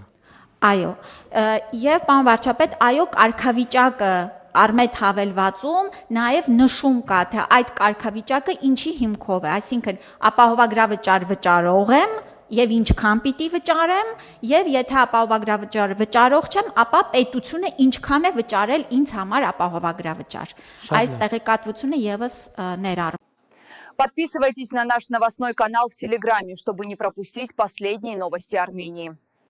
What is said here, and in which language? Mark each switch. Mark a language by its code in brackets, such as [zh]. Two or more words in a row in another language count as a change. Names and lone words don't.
[hy] Այո, եւ պարոն վարչապետ, այո, կարգավիճակը Արմետ հավելվածում նաև նշում կա, թե այդ կարգավիճակը ինչի հիմքով է, այսինքն ապահովագրավճար վճարող եմ եւ ինչքան պիտի վճարեմ, եւ եթե ապահովագրավճար վճարող չեմ, ապա պետությունը ինչքան է վճարել ինձ համար ապահովագրավճար։ Այս տեղեկատվությունը եւս ներառվում։ [ru] Подписывайтесь на наш новостной канал в Телеграме, чтобы не пропустить последние новости Армении.